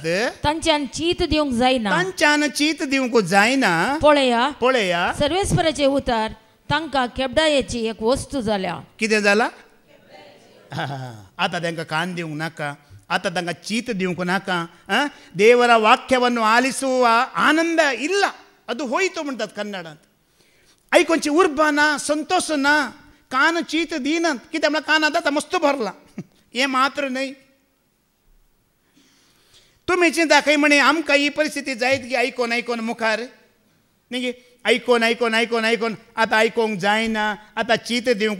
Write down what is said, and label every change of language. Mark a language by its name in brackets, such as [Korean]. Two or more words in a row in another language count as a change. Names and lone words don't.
[Konkani] तांच्यान चीत दिवंक जायना तांच्यान चीत दिवंक जायना पळया सर्वेस्पराचे उतार तांकां केबडायेची एक वस्तू जाल्या कितें जाला आतां तांकां कान दिवंक नाका आतां तांकां चीत दिवंक नाका देवरा वाक्यವನ್ನು [Kannada] ಆಲಿಸುವ ಆನಂದ ಇಲ್ಲ ಅದು ಹೋಯಿತು [Konkani] म्हणटात कन्नडांत आयकोनची उर्बा ना संतोष ना कान चीत दिनात कित्याक म्हळ्यार कानांत आतां मस्त भरला हें मात्र न्हय तुमी चिंता खंय म्हणे आमकां ही परिस्थिती जायत गी आयकोन आयकोन मुखार न्ही गे आयकोन आयकोन आयकोन आयकोन आतां आयकोंक जायना आतां चीत दिवंक